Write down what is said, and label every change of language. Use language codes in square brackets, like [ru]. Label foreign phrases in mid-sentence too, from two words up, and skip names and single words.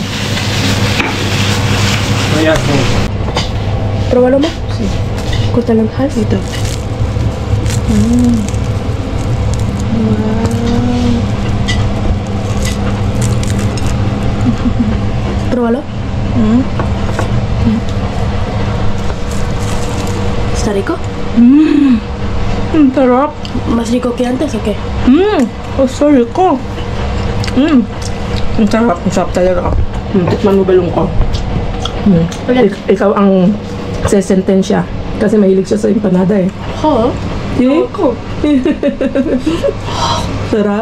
[tl] Ayan. Pero wala mo. Kuta ng hal ito. Wow. Pero wala? [es] ¿Está rico? [tl] Sarap. [es] ¿Más rico que antes o qué? [tl] Oh, sorry ko. Ang sarap talaga. Tikman mo balong ko. Ikaw ang sesentensya. Kasi mahilig siya sa empanada eh. Oo. See? Sarap?